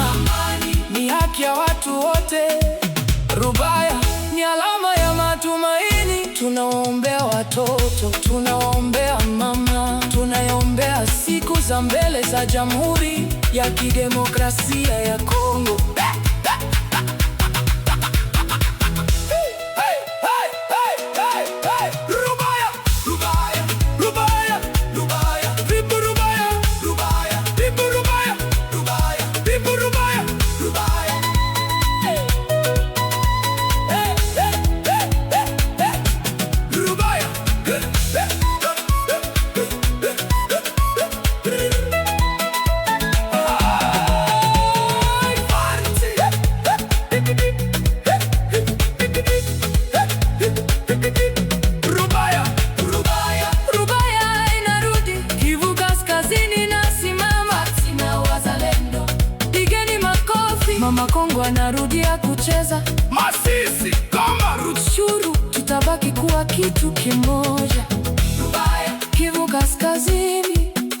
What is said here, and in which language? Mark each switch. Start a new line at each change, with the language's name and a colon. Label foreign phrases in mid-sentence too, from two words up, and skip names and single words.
Swahili: Ni haki ya watu wote. Rubaya ni alama ya matumaini. Tunaombea watoto, tunaombea mama, tunaombea siku za mbele za Jamhuri ya Kidemokrasia ya Kongo. Rubaya, Rubaya, Rubaya, Rubaya, Vipu Rubaya, Rubaya, Vipu Rubaya, Rubaya, Vipu Rubaya, Rubaya. Rubaya. Rubaya, Rubaya. Rubaya inarudi. Kivu Kaskazini nasimama. Sina wazalendo. Pigeni makofi. Mama Kongo anarudia kucheza. Masisi, Goma, Rutshuru, tutabaki kuwa kitu kimoja. Rubaya, Kivu Kaskazini,